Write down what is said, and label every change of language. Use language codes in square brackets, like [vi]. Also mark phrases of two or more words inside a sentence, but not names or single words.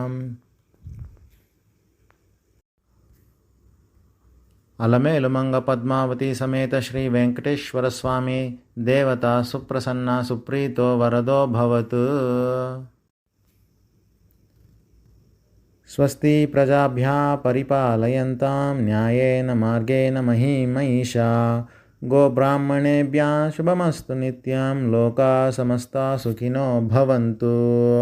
[sa] అలమేలు మంగ పద్మావతి సమేత శ్రీ వెంకటేశ్వర స్వామి దేవత సుప్రసన్న సుప్రీతో వరదో భవతు. స్వస్తి ప్రజాభ్యः పరిపాలయంతాం న్యాయేన మార్గేణ మహిం మహిషా. గోబ్రాహ్మణేభ్యः శుభమస్తు నిత్యం. లోకాः సమస్తాः సుఖినో భవంతు.